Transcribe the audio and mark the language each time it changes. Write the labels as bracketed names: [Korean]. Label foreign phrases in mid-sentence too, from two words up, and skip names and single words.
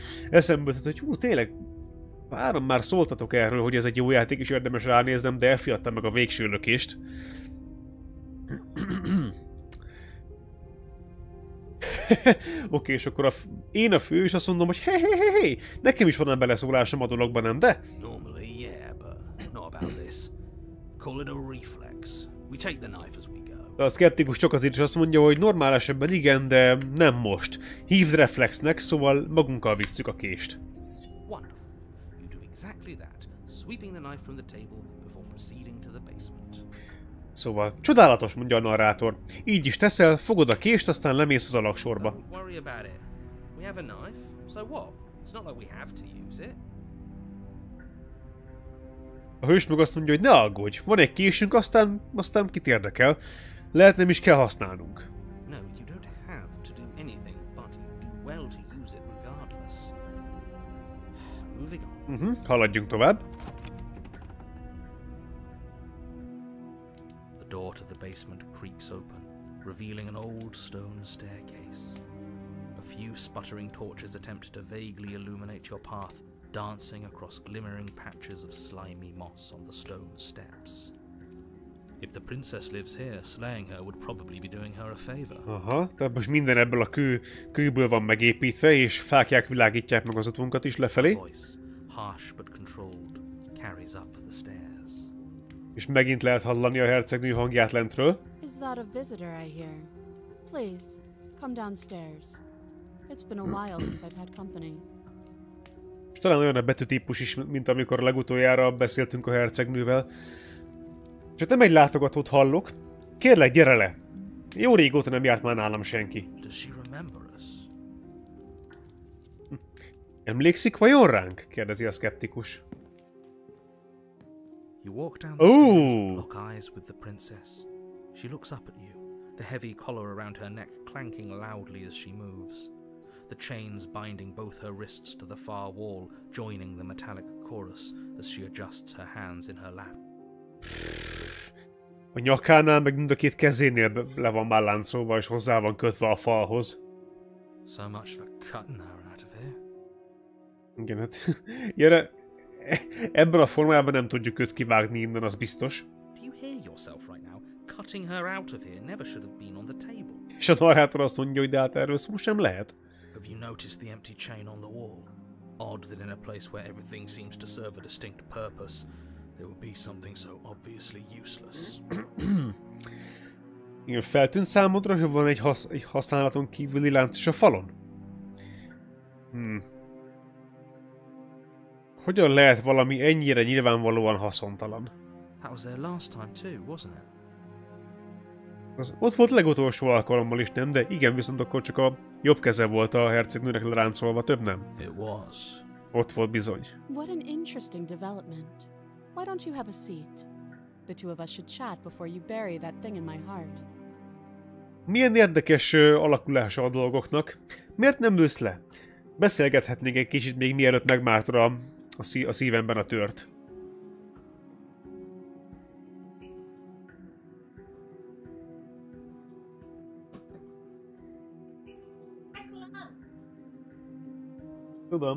[Hungarian] Eszembe jutott, hogy tényleg, páran már szóltatok erről, hogy ez egy jó játék, és érdemes ránéznem, de elfiadtam meg a végső lökést. Oké, és akkor én a fő, és azt mondom, hogy hey, nekem is van beleszólásom a dologban, nem de? [English] Normally, yeah, but not about this. Call it a reflex. We take the knife as we go. [Hungarian] De a szkeptikus csak azért is azt mondja, hogy normál esetben igen, de nem most. Hívd reflexnek, szóval magunkkal visszük a kést. [English] Wonderful. You do exactly that, sweeping the knife from the table before proceeding to the basement. [Hungarian] Szóval, csodálatos, mondja a narrátor. Így is teszel, fogod a kést, aztán lemész az alagsorba. [English] Don't worry about it. We have a knife, so what? It's not like we have to use it. [Hungarian] A hős meg azt mondja, hogy ne aggódj, van egy késünk, aztán kit érdekel. Lehet nem is kell használnunk. [English] No, you don't have to do anything, but you do well to use it regardless. Moving on. [Hungarian] Haladjunk tovább. [English] The door to the basement creaks open, revealing an old stone staircase. A few sputtering torches attempt to vaguely illuminate your path, dancing across glimmering patches of slimy moss on the stone steps. If the princess lives here, slaying her would probably be doing her a favor. [Hungarian] Aha, tehát most minden ebből a kőből van megépítve, és fáklyák világítják meg az utunkat is lefelé. [English] Voice, harsh but controlled, carries up the stairs. [Hungarian] És megint lehet hallani a hercegnő hangját lentről. [English] Is that a visitor I hear? Please, come downstairs. It's been a while since I've had company. [Hungarian] És talán olyan a betűtípus is, mint amikor legutoljára beszéltünk a hercegnővel. Csak nem egy látogatót hallok. Kérlek, gyere le! Jó régóta nem járt már nálam senki. [English] Does she remember us? [Hungarian] Emlékszik vajon ránk? Kérdezi a szkeptikus. [English] You walk down the stairs and lock eyes with the princess. She looks up at you, the heavy collar around her neck clanking loudly as she moves. The chains binding both her wrists to the far wall, joining the metallic chorus as she adjusts her hands in her lap. [Hungarian] A nyakánál, meg mind a két kezénél le van már láncolva, és hozzá van kötve a falhoz. [English] So much for cutting her out of here. [Hungarian] Igen, hát ilyenre, ebben a formában nem tudjuk őt kivágni innen, az biztos. [English] Do you hear yourself right now? Cutting her out of here never should have been on the table. [Hungarian] És a narrátor azt mondja, hogy de hát erről szó sem lehet. [English] Have you noticed the empty chain on the wall? Odd that in a place where everything seems to serve a distinct purpose, there would be something so obviously useless. [Hungarian] Igen, feltűnt számodra, hogy van egy használaton kívüli lánc is a falon? Hogyan lehet valami ennyire nyilvánvalóan haszontalan? [English] That was there last time too, wasn't it? [Hungarian] Az ott volt legutolsó alkalommal is, nem? De igen, viszont akkor csak a jobb keze volt a hercegnőnek leráncolva, több nem. [English] It was. [Hungarian] Ott volt bizony. [English] What an interesting development. Why don't you have a seat? The two of us should chat before you bury that thing in my heart. [Hungarian] Milyen érdekes alakulása a dolgoknak. Miért nem ülsz le? Beszélgethetnénk egy kicsit még mielőtt megmártod a szívemben a tört. Tudom.